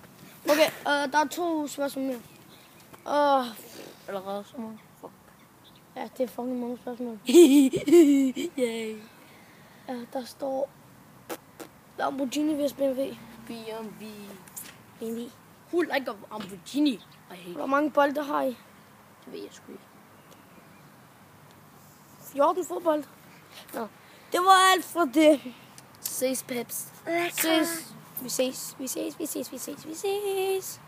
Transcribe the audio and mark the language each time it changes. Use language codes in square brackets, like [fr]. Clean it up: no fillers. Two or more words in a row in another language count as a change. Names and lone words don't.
[da] Okay, der er 2 spørgsmål mere. Allerede så meget. Fuck. Ja, det er fucking mange spørgsmål. Yay. Ja, der står Lamborghini vs BMW. BMW. BMW. [en] Who like a Lamborghini? I hate [da] Hvor mange bolde har I? det, ved jeg sgu ikke. 14 fodbold. Nå, det var alt for det. Ses, Peps. Ses. Vi ses.